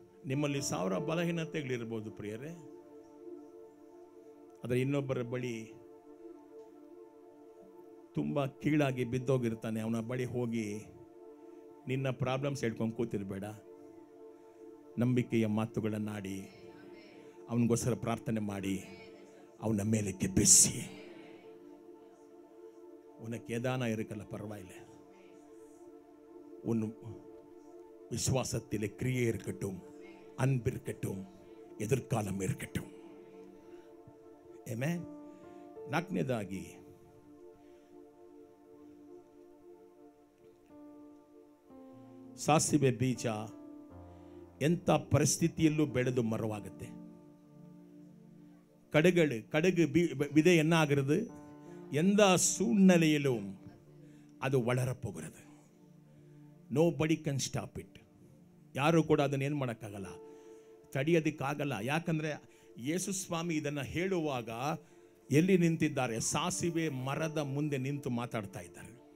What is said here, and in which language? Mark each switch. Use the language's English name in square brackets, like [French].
[Kannada] ನಿಮ್ಮಲ್ಲಿ 1000 ಬಲಹೀನತೆಗಳಿರ್ಬೋದು ಪ್ರಿಯರೇ, ಆದರೆ ಇನ್ನೊಬ್ಬರ ಬಳಿ ತುಂಬಾ ಕೀಳಾಗಿ ಬಿದ್ದೋಗಿರ್ತಾನೆ. ಅವನ ಬಳಿ ಹೋಗಿ ನಿನ್ನ ಪ್ರಾಬ್ಲಮ್ಸ್ ಹೇಳ್ಕೊಂಡು ಕೂತಿರ್ಬೇಡ. ನಂಬಿಕೆಯ ಮಾತುಗಳನ್ನಾಡಿ ಅವನಿಗೋಸ್ಕರ ಪ್ರಾರ್ಥನೆ ಮಾಡಿ ಅವನ ಮೇಲೆ ಕೆಬ್ಬಿಸಿ. [Tamil] உனக்கு ஏதானா இருக்கல பரவாயில்லை, உன் விசுவாசத்திலே கிரியை இருக்கட்டும், அன்பு இருக்கட்டும், எதிர்காலம் இருக்கட்டும். ಆಮೆನ್. [Kannada] ನಾಲ್ಕನೇದಾಗಿ ಸಾಸಿವೆ ಬೀಜ ಎಂಥ ಪರಿಸ್ಥಿತಿಯಲ್ಲೂ ಬೆಳೆದು ಮರವಾಗುತ್ತೆ. [Tamil] கடுகு விதை என்ன ஆகிறது? எந்த சூழ்நிலையிலும் அது வளரப்போகிறது. [English] nobody can stop it. [Kannada] ಯಾರು ಕೂಡ ಅದನ್ನ ಏನು ಮಾಡೋಕ್ಕಾಗಲ್ಲ, ತಡೆಯೋದಕ್ಕಾಗಲ್ಲ. ಯಾಕಂದ್ರೆ ಯೇಸು ಸ್ವಾಮಿ ಇದನ್ನು ಹೇಳುವಾಗ ಎಲ್ಲಿ ನಿಂತಿದ್ದಾರೆ? ಸಾಸಿವೆ ಮರದ ಮುಂದೆ ನಿಂತು ಮಾತಾಡ್ತಾ ಇದ್ದಾರೆ.